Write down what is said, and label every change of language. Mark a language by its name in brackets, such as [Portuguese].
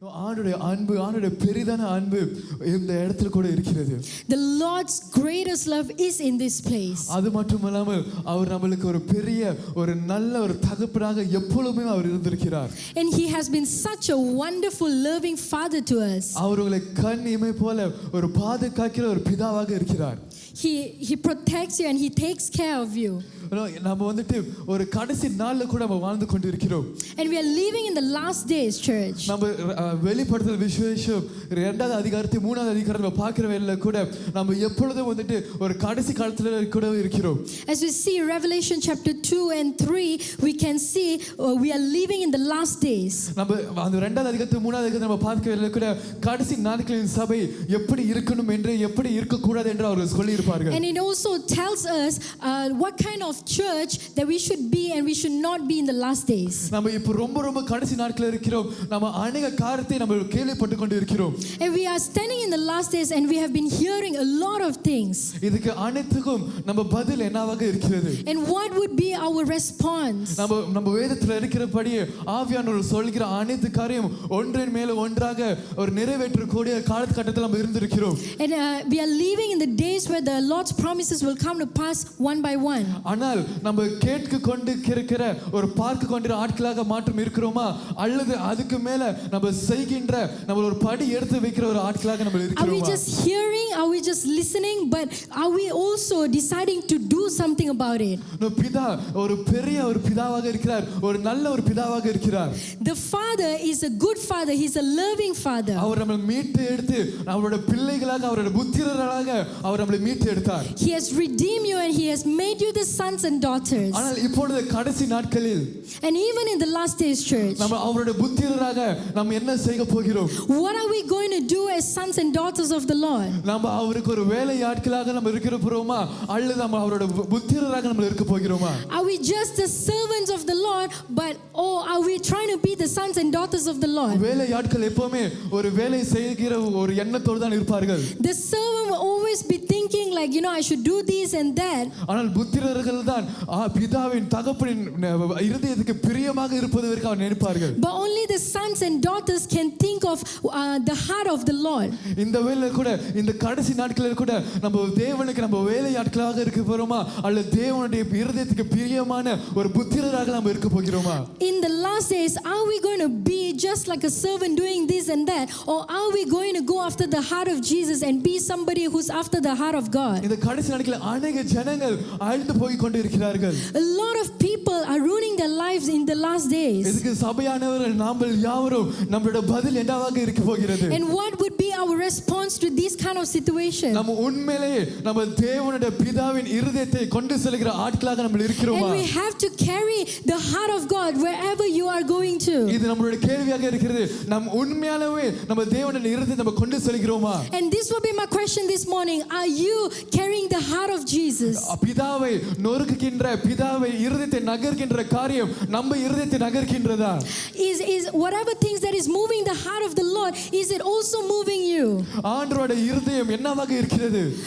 [Tamil] ஆண்டவருடைய அன்பு, ஆண்டவருடைய பெரிதான அன்பு இந்த இடத்துல கூட இருக்கிறது. [English] The Lord's greatest love is in this place. [Tamil] அது மட்டுமல்லாமல் அவர் நமக்கு ஒரு பெரிய ஒரு நல்ல ஒரு தகப்பனாக எப்பொழுதுமே அவர் இருந்திருக்கிறார். [English] And he has been such a wonderful loving father to us. [Tamil] அவர் உங்களை கண் இமை போல ஒரு பாதுகாக்கிற ஒரு பிதாவாக இருக்கிறார். [English] He protects you and he takes care of you. [Tamil] நம்ம வந்துட்டு ஒரு கடைசி நாள்ல கூட நம்ம வாழ்ந்து கொண்டிருக்கிறோம். [English] And we are living in the last days, church. [Tamil] நம்ம வெளிப்படுத்தல் விசேஷம் 2வது அதிகாரத்தை 3வது அதிகாரத்தை பார்க்கிற வேளையில கூட நம்ம எப்பொழுதும் வந்துட்டு ஒரு கடைசி காலத்துல கூட இருக்கிறோம். [English] As we see Revelation chapter 2 and 3, we can see we are living in the last days. [Tamil] நம்ம அந்த 2வது அதிகாரத்தை 3வது அதிகாரத்தை நம்ம பார்க்கிற வேளையில கூட கடைசி நாட்களின் சபை எப்படி இருக்கணும் என்று எப்படி இருக்க கூடாது என்று அவர்கள் சொல்லி இருப்பார்கள். [English] And it also tells us what kind of church that we should be and we should not be in the last days. [Tamil] நம்ம இப்போ ரொம்ப கடைசி நாட்கள இருக்கிறோம். நம்ம अनेक காரியத்தை நம்ம கேள்விப்பட்டு கொண்டு இருக்கிறோம். [English] And we are standing in the last days and we have been hearing a lot of things. [Tamil] இதுக்கு அனைத்துக்கும் நம்ம பதில் என்னவாக இருக்கிறது? [English] And what would be our response? [Tamil] நம்ம வேதத்துல இருக்கிறபடி ஆவியானவர் சொல்கிற அனைத்து காரியம் ஒன்றின் மேல ஒன்றாக ஒரு நிறைவேற்றக்கூடிய காலகட்டத்தில் நம்ம இருந்திருக்கிறோம். [English] And we are living in the days where the Lord's promises will come to pass one by one. [Tamil] ஆனால் நம்ம கேட்க கொண்டு இருக்கிற ஒரு பார்க்க கொண்டிருக்கிற ஆட்களாக மாற்றம் இருக்கிறோமா அல்லது அதுக்கு மேல நம்ம செய்கின்ற நம்ம ஒரு படி எடுத்து வைக்கிற ஒரு ஆட்களாக நம்ம இருக்கிறோமா? [English] Are we just hearing? Are we just listening? But are we also deciding to do something about it? [Tamil] பிதா ஒரு பெரிய ஒரு பிதாவாக இருக்கிறார். ஒரு நல்ல ஒரு பிதாவாக இருக்கிறார். [English] The Father is a good father. He's a loving father. [Tamil] அவர் நம்மை மீட்டு எடுத்து அவருடைய பிள்ளைகளாக அவருடைய புத்திரர்களாக அவர் நம்மை மீட்டு எடுத்தார். [English] He has redeemed you and he has made you the sons and daughters. [Tamil] ஆனால் இப்பொழுது கடைசி நாட்களில் [English] and even in the last days, church, [Tamil] நம்ம அவருடைய புத்திரராக நாம் என்ன செய்ய போகிறோம்? [English] what are we going to do as sons and daughters of the Lord? [Tamil] நம்ம அவருக்கு ஒரு வேலையாட்களாக நம்ம இருக்க போறோமா அல்லது நம்ம அவருடைய புத்திரராக நம்ம இருக்க போகிறோமா? [English] Are we just the servants of the Lord, but are we trying to be the sons and daughters of the Lord? [Tamil] வேலையாட்கள் எப்பவுமே ஒரு வேலை செய்கிற ஒரு எண்ணத்தோடு தான் இருப்பார்கள். [English] The servant will always be thinking like, I should do this and that. [Tamil] ஆனால் புத்திரர்கள் தான் பிதாவின் தகப்பனின் இருதயத்துக்கு பிரியமாக இருப்பதற்கு அவர் நினைப்பார்கள். [English] But only the sons and daughters can think of the heart of the Lord. [Tamil] இந்த வேளையில கூட இந்த கடைசி நாட்களில் கூட நம்ம தேவனுக்கு நம்ம வேலையாட்களாக இருக்க போறோமா அல்லது தேவனுடைய இருதயத்துக்கு பிரியமான ஒரு புத்திரராக நாம் இருக்க போகிறோமா? [English] In the last days, are we going to be just like a servant doing this and that, or are we going to go after the heart of Jesus and be somebody who's after the heart of God? [Tamil] இந்த கடைசி நாட்களில் अनेक ஜனங்கள் ஆழ்ந்து போய் கொண்டிருக்கிறார்கள். [English] A lot of people are ruining their lives in the last days. [Tamil] இதுக்கு சபையானவர்கள் நாங்கள் யாவரும் நம்மளுடைய பதில் என்னவாக இருக்க போகிறது? [English] And what would be our response to this kind of situation? [Tamil] நம்ம உண்மையிலேயே நம்ம தேவனுடைய பிதாவின் இருதயத்தை கொண்டு செல்கிற ஆட்களாக நம்ம இருக்கிறோமா? [English] And we have to carry the heart of God wherever you are going to. [Tamil] இது நம்மளுடைய கேள்வியாக இருக்கிறது. நாம் உண்மையாகவே நம்ம தேவனுடைய இருதயத்தை நம்ம கொண்டு செல்கிறோமா? [English] And this will be my question this morning. Are you carrying the heart of Jesus? [Tamil] பிதாவை நொறுக்குகின்ற பிதாவை இருதயத்தை நகர்கின்ற காரியம் நம்ம இருதயத்தை நகர்கின்றதா? [English] Is whatever things that is moving the heart of the Lord, is it also moving you? [Tamil] ஆண்டவருடைய இருதயம் என்னவாக இருக்கிறது?